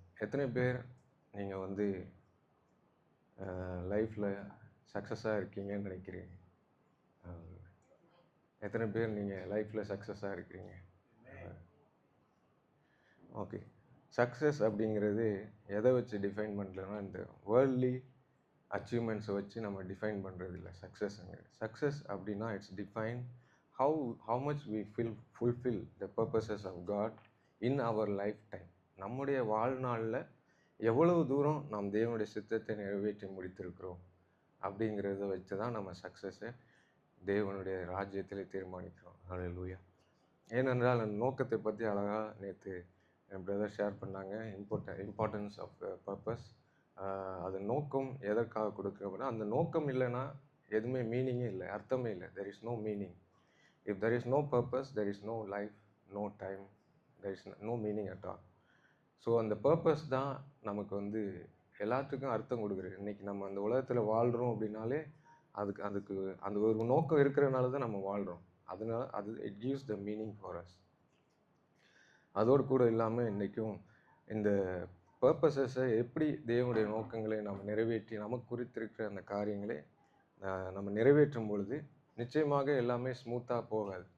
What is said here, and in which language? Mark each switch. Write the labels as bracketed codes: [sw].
[ta] எத்தனை பேர் நீங்கள் லைஃப்பில் சக்ஸஸாக இருக்கீங்கன்னு நினைக்கிறீங்க? எத்தனை பேர் நீங்கள் லைஃப்பில் சக்ஸஸாக இருக்கிறீங்க? ஓகே. சக்ஸஸ் அப்படிங்கிறது எதை வச்சு டிஃபைன் பண்ணுறதுனா, இந்த வேர்ல்ட்லி அச்சீவ்மெண்ட்ஸை வச்சு நம்ம டிஃபைன் பண்ணுறது இல்லை சக்ஸஸ்ங்கிறது. [en] Success அப்படின்னா it's define how much we fulfill the purposes of God in our lifetime. [ta] நம்முடைய வாழ்நாளில் எவ்வளவு தூரம் நாம் தேவனுடைய சித்தத்தை நிறைவேற்றி முடித்திருக்கிறோம் அப்படிங்கிறத வச்சு தான் நம்ம சக்ஸஸை தேவனுடைய ராஜ்யத்தில் தீர்மானிக்கிறோம். ஹல்லேலூயா. ஏனென்றால் அந்த நோக்கத்தை பற்றி அழகாக நேற்று என் பிரதர் ஷேர் பண்ணாங்க. [en] Importance of purpose. [ta] அது நோக்கம் எதற்காக கொடுக்குறோம்னா, அந்த நோக்கம் இல்லைன்னா எதுவுமே மீனிங்கே இல்லை, அர்த்தமே இல்லை. [en] There is no meaning. If there is no purpose, there is no life, no time, there is no meaning at all. [ta] So அந்த பர்பஸ் தான் நமக்கு எல்லாத்துக்கும் அர்த்தம் கொடுக்குறது. இன்றைக்கி நம்ம அந்த உலகத்தில் வாழ்கிறோம் அப்படின்னாலே அதுக்கு அந்த ஒரு நோக்கம் இருக்கிறதுனால தான் நம்ம வாழ்கிறோம். அதனால [en] It gives the meaning for us. [ta] அதோடு கூட இல்லாமல் இன்றைக்கும் இந்த பர்பஸஸை எப்படி தேவனுடைய நோக்கங்களை நம்ம நிறைவேற்றி நமக்கு குறித்திருக்கிற அந்த காரியங்களை நம்ம நிறைவேற்றும் பொழுது நிச்சயமாக எல்லாமே ஸ்மூத்தாக போகாது.